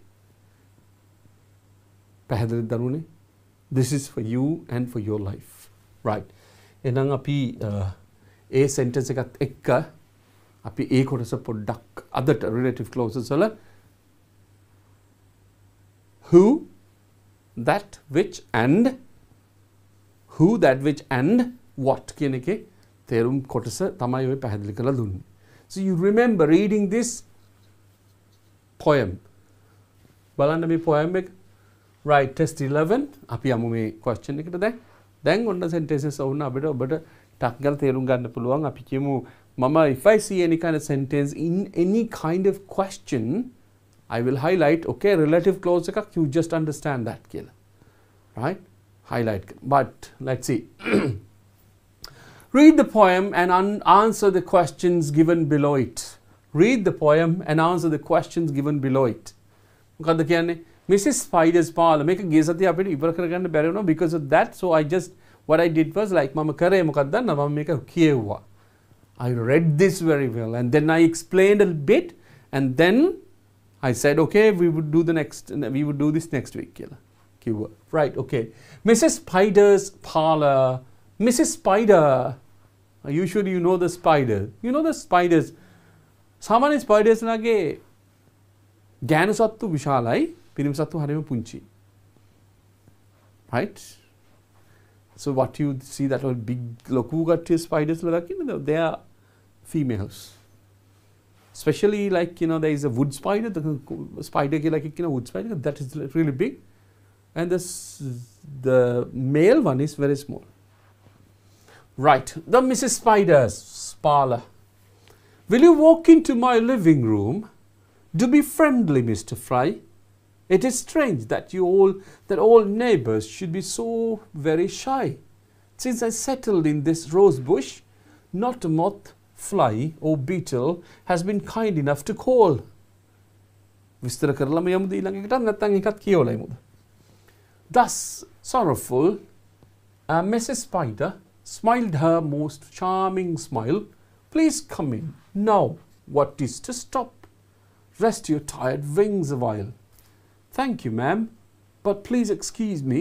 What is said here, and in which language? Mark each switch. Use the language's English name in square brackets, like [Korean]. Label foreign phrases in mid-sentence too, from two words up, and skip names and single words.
[Sinhala] පැහැදිලිද දරුවනේ? [English] This is for you and for your life. Right. [Sinhala] එහෙනම් අපි ඒ sentence එකත් එක්ක අපි ඒ කොටස පොඩ්ඩක් අදට [English] relative clauses [Sinhala] වල [English] who, that, which and who, that, which and what [Sinhala] කියන එකේ තේරුම් කොටස තමයි ඔය පැහැදිලි කරලා දුන්නේ. [English] So you remember reading this poem. [Sinhala] බලන්න මේ poem එක. [English] Right, test 11 [Sinhala] අපි යමු මේ question එකට දැන් ඔන්න sentences වුණ අපිට ඔබට ටක් ගාලා තේරුම් ගන්න පුළුවන්. අපි කියමු මම [English] if I see any kind of sentence in any kind of question I will highlight okay relative clause එකක් you just understand that කියලා. Right? Highlight. But let's see. Read the poem and answer the questions given below it. Read the poem and answer the questions given below it. [Sinhala] මොකද්ද කියන්නේ? Mrs. Spider's parlor මේක ගිය සතිය අපිට ඉවර කරගන්න බැරි වුණා [English] because of that so I just what I did was like [Sinhala] මම කරේ මොකක්ද දන්නවද මම මේක කියෙව්වා. [English] I read this very well and then I explained a bit and then I said okay we would do this next week [Sinhala] කියලා කිව්වා. [English] Right, okay. Mrs. Spider's parlor. Mrs. Spider. Usually you know the spider. You know the spiders. [Sinhala] සාමාන්‍ය spiders ලාගේ ගෑනු සත්තු විශාලයි පිරිමි සත්තු හරිම පුංචි. [English] Right? So what you see that all big [Sinhala] ලොකු කට්ටිය spiders ලා දකින්නද? [English] They are females. Especially like there is a wood spider, the spider like wood spider that is really big, and the male one is very small. Right, the Mrs. Spider's parlor. Will you walk into my living room? Do be friendly, Mr. Fry. It is strange that all neighbors should be so very shy. Since I settled in this rose bush, not a moth, fly or beetle has been kind enough to call. [Sinhala] විස්තර කරලා මේ යමුද ඊළඟ එකටත් නැත්නම් එකත් කියවලා යමුද? [English] Thus sorrowful, Mrs. Spider smiled her most charming smile. Please come in. Now, what is to stop? Rest your tired wings a while. Thank you, ma'am, but please excuse me.